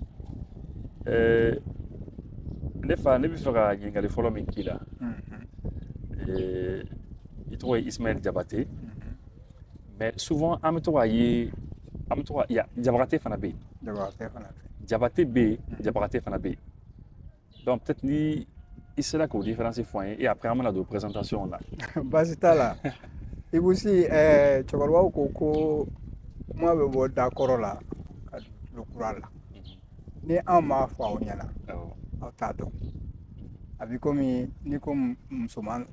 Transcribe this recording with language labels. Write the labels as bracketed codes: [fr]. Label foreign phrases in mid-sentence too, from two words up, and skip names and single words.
[bm] ne fa ne bɛ fɛ ka ɲininkali fɔlɔ min k'i la i tɔgɔ ye Ismaël Diabaté [fr] mais souvent [bm] an bɛ to k'a ye Diabaté fana bɛ yen Diabaté bɛ yen Diabaté fana bɛ yen [fr] donc peut-être [bm] ni i sera k'o différence fɔ an ye [fr] et après [bm] an bɛna don présentation la baasi t'a la Ibou Sy cɛkɔrɔbaw ko kuma bɛ bɔ da kɔrɔ la ka don kura la ni an m'a fɔ aw ɲɛna aw t'a dɔn a bɛ komi ni ko muso